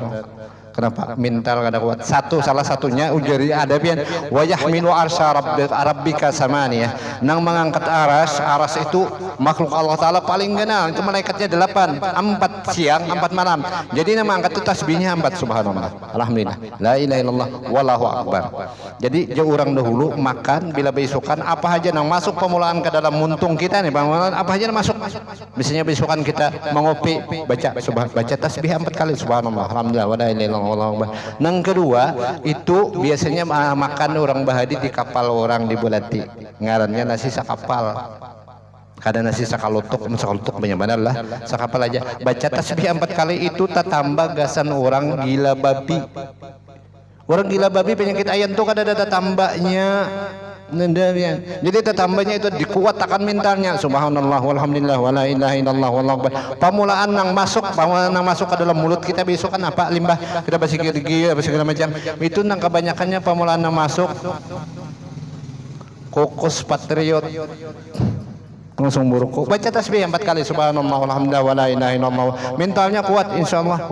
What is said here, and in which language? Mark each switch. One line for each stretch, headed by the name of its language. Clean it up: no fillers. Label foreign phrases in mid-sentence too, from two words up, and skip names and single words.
Banjar: Kenapa? Mental kada kuat. Salah satunya ujari ada pian wayah minu
Arabic: عرش ربك ثمانية.
Banjar: Nang mengangkat aras itu makhluk Allah Taala paling genal. Itu malaikatnya 8, 4 siang, 4 malam. Jadi nama angkat itu tasbihnya 4 subhanallah. Alhamdulillah.
Arabic: لا إله إلا الله والله أكبر.
Banjar: Jadi jauh orang dahulu makan bila besokan apa aja nang masuk pemulaan ke dalam muntung kita nih, pemulaan apa aja nang masuk. Biasanya besokan kita mengopi baca tasbih 4 kali subhanallah.
Arabic: الحمد لله ولا إله إلا الله.
Banjar: Nang kedua itu biasanya makan orang bahadi di kapal orang di Bulati, ngarannya nasi sakapal. Kadang nasi sakalutuk banyak benar lah, sakapal aja. Baca tasbih 4 kali itu tambah gasan orang gila babi. Orang gila babi penyakit ayam tuh kada ada tambahnya. Jadi tambahnya itu dikuatkan mentalnya
Arabic: سبحان الله والحمد لله ولا إله إلا الله والله أكبر.
Banjar: Pamulaan nang masuk ke dalam mulut kita besok kan apa limbah kita basi gigi apa segala macam itu nang kebanyakannya pamulaan nang masuk kokos patriot langsung buruk. Baca tasbih 4 kali
Arabic: سبحان الله والحمد لله ولا إله إلا الله.
Banjar: Mentalnya kuat insyaallah.